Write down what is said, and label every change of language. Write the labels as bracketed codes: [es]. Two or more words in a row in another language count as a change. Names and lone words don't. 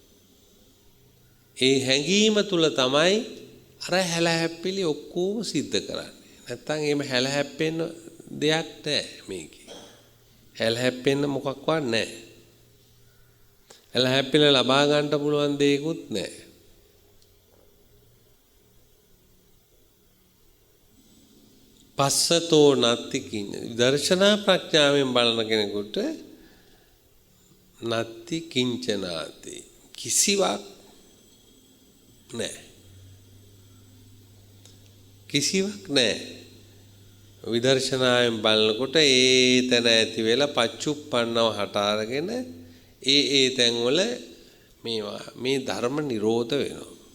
[si] ඒ හැඟීම තුල තමයි අර හැලහැප්පිලි ඔක්කොම සිද්ධ කරන්නේ. නැත්තම් එහෙම හැලහැප්පෙන්න දෙයක් නැහැ මේකේ. හැලහැප්පෙන්න මොකක්වත් නැහැ. හැලහැප්පිල ලබා ගන්න පුළුවන් දෙයක්වත් නැහැ. [pi] පස්සතෝ නත්ති කිං [si] දර්ශනා ප්‍රඥාවෙන් බලන කෙනෙකුට [pi] නත්ති කිංචනාති [si] කිසිවක් නැහැ. කිසිවක් නැහැ. විදර්ශනායෙන් බලනකොට ඒ තැන ඇති වෙලා පච්චුප්පන්නව හට අරගෙන ඒ තැන්වල මේවා මේ ධර්ම නිරෝධ වෙනවා.